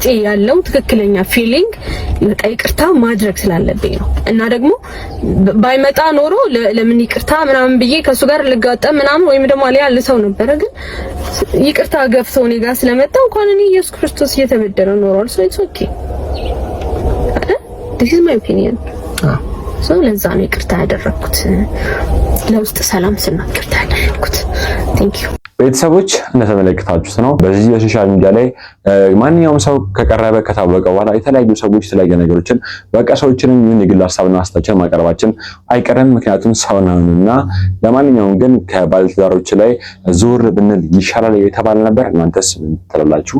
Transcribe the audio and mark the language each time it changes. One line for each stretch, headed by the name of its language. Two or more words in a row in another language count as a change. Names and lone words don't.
Amharic: ያለው ትክክለኛ ፊሊንግ በቃ ይቅርታ ማድረግ ስላለብኝ ነው። እና ደግሞ ባይመጣ ኖሮ ለምን ይቅርታ ምናምን ብዬ ከሱ ጋር ልጋጠም ምናምን ወይም ደግሞ አለ ልሰው ነበር። ግን ይቅርታ ገፍቶ እኔ ጋር ስለመጣ እንኳን እኔ ኢየሱስ ክርስቶስ እየተበደለ ኖሯል።
English: it's okay this is my opinion።
Amharic: ለዛ ነው ይቅርታ ያደረኩት ለውስጥ ሰላም ስናገር ታደረኩት።
English: thank you
Amharic: ቤተሰቦች እንደተመለከታችሁት ነው። በዚህ በሶሻል ሚዲያ ላይ ማንኛውም ሰው ከቀረበ ከታወቀ በኋላ የተለያዩ ሰዎች የተለያዩ ነገሮችን በቀሰዎችንም ይሁን የግል ሀሳብና አስተያየቶችን ማቅረባችን አይቀርም። ምክንያቱም ሰው ነውና። ለማንኛውም ግን ከባለትዳሮች ላይ ዞር ብንል ይሻላል የተባለ ነበር። እናንተስ ምን ትላላችሁ?